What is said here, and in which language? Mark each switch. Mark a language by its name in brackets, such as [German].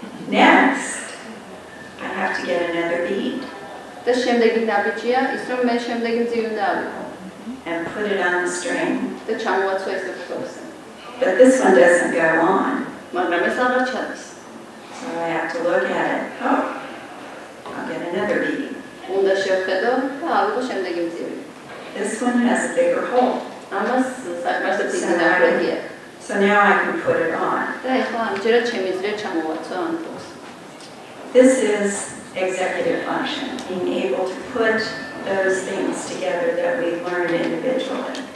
[English] Next, I have to get another bead. [Georgian] და შემდეგი ნაბიჯია ის რომ მე შემდეგი ძივი უნდა ავიღო. [English] And put it on the string. [Georgian] და ჩამოვაცო ეს თოკს. [English] But this one doesn't go on. [Georgian] მაგრამ ეს აღარ ჩადის. [English] So I have to look at it. Oh, I'll get another bead. [Georgian] უნდა შევხედო და ავიღო შემდეგი ძივი. [English] This one has a bigger hole. [Georgian] ამას საკმაოდ დიდი ნახრეთი აქვს. [English] So now I can put it on. [Georgian] და ეხლა ამჯერად შემიძლია ჩამოვაცო ამ თოკს. [English] This is executive function, being able to put those things together that we learned individually.